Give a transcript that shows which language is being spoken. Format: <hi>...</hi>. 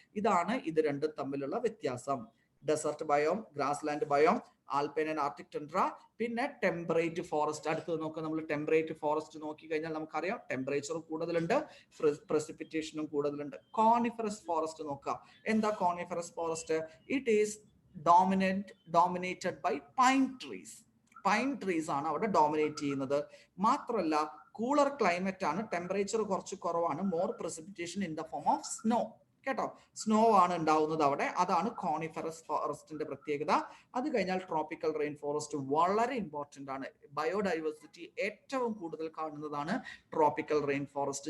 <ml>ഇതാണ് ഇത് രണ്ടും തമ്മിലുള്ള വ്യത്യാസം. Desert biome, grass land biome, alpine and Arctic ടണ്ട്ര. പിന്നെ ടെമ്പറേറ്റ് ഫോറസ്റ്റ്. അടുത്ത് നോക്കുക, നമ്മൾ ടെമ്പറേറ്റ് ഫോറസ്റ്റ് നോക്കി കഴിഞ്ഞാൽ നമുക്കറിയാം ടെമ്പറേച്ചർ കൂടുതലുണ്ട്, പ്രസിപ്പിറ്റേഷനും കൂടുതലുണ്ട്. കോണിഫറസ് ഫോറസ്റ്റ് നോക്കുക. എന്താ coniferous forest?</ml> <en>It is dominated by pine trees.</en> <ml>Pine trees ആണ് അവിടെ ഡോമിനേറ്റ് ചെയ്യുന്നത്. മാത്രമല്ല, കൂളർ ക്ലൈമറ്റ് ആണ്, ടെമ്പറേച്ചർ കുറച്ച് കുറവാണ്,</ml> <en>more precipitation in the form of snow</en> <ml>കേട്ടോ. സ്നോ ആണ് ഉണ്ടാവുന്നത് അവിടെ. അതാണ് കോണിഫറസ് ഫോറസ്റ്റിന്റെ പ്രത്യേകത. അത് കഴിഞ്ഞാൽ ട്രോപ്പിക്കൽ റെയിൻ ഫോറസ്റ്റ് വളരെ ഇമ്പോർട്ടന്റ് ആണ്. ബയോഡൈവേഴ്സിറ്റി ഏറ്റവും കൂടുതൽ കാണുന്നതാണ് ട്രോപ്പിക്കൽ റെയിൻ ഫോറസ്റ്റ്.</ml>